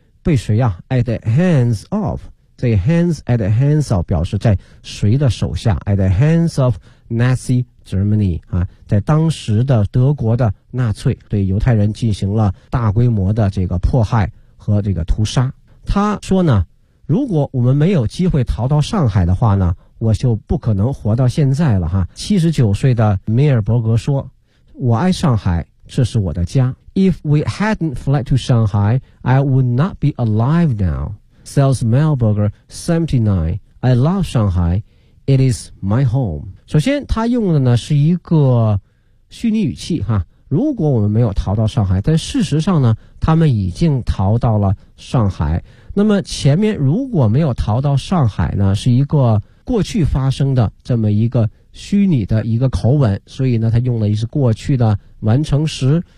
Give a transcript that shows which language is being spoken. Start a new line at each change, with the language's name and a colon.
Chinese: 被谁啊 ？
English: At the hands of，
Chinese: 这
English: hands at the hands of
Chinese: 表示在谁的手下 ？
English: At the hands of Nazi Germany
Chinese: 啊，在当时的德国的纳粹对犹太人进行了大规模的这个迫害和这个屠杀。他说呢，如果我们没有机会逃到上海的话呢，我就不可能活到现在了哈。 79岁的梅尔伯格说，我爱上海，这是我的家。
English: If we hadn't fled to Shanghai, I would not be alive now, says Melberger, 79. I love Shanghai, it is my home。
Chinese: 首先他用的呢是一个虚拟语气哈，如果我们没有逃到上海，但事实上呢，他们已经逃到了上海。那么前面如果没有逃到上海呢，是一个过去发生的这么一个虚拟的一个口吻，所以呢，他用的是过去的完成时。